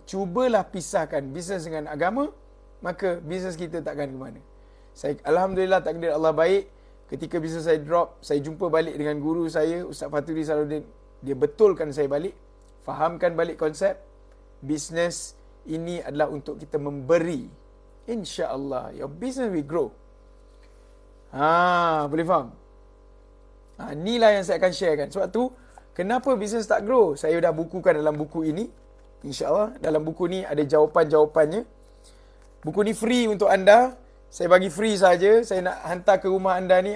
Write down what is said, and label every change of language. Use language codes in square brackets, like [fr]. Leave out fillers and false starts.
[ms] Cubalah pisahkan bisnes dengan agama, maka bisnes kita takkan ke mana. Alhamdulillah, takdir Allah baik. Ketika bisnes saya drop, saya jumpa balik dengan guru saya, Ustaz Faturi Salahuddin. Dia betulkan saya balik, fahamkan balik konsep. Bisnes ini adalah untuk kita memberi. [en] InsyaAllah, your business will grow. [ms] Boleh faham? Inilah yang saya akan sharekan. Sebab tu, kenapa bisnes tak grow? Saya dah bukukan dalam buku ini. InsyaAllah, dalam buku ni ada jawapan-jawapannya. Buku ni free untuk anda. Saya bagi free saja. Saya nak hantar ke rumah anda ni.